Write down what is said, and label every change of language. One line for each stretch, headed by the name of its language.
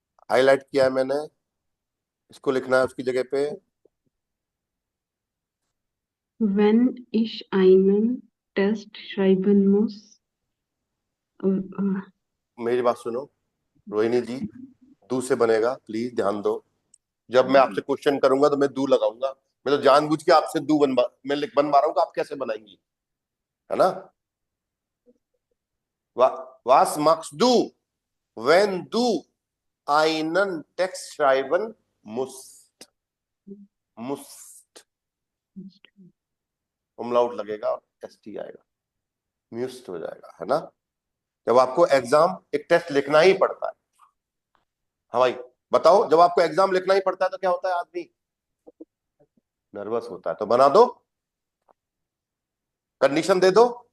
Hindi: Highlight किया है मैंने, इसको लिखना है उसकी जगह पे।
German: wenn ich einen Test schreiben muss,
Hindi: मेरी बात सुनो रोहिणी जी, दू से बनेगा, प्लीज ध्यान दो। जब मैं आपसे क्वेश्चन करूंगा तो मैं दू लगाऊंगा। मैं तो जानबूझ के आपसे दू मैं बनवा रहा हूँ कि आप कैसे बनाएंगी, है ना।
German: Was machst du wenn du einen Text schreiben musst?
Hindi: Musst umlaut लगेगा और st आएगा, म्यूस्ट हो जाएगा, है ना। जब आपको एग्जाम एक टेस्ट लिखना ही पड़ता है, हाँ भाई बताओ, जब आपको एग्जाम लिखना ही पड़ता है तो क्या होता है? आदमी नर्वस होता है। तो बना दो, कंडीशन दे दो।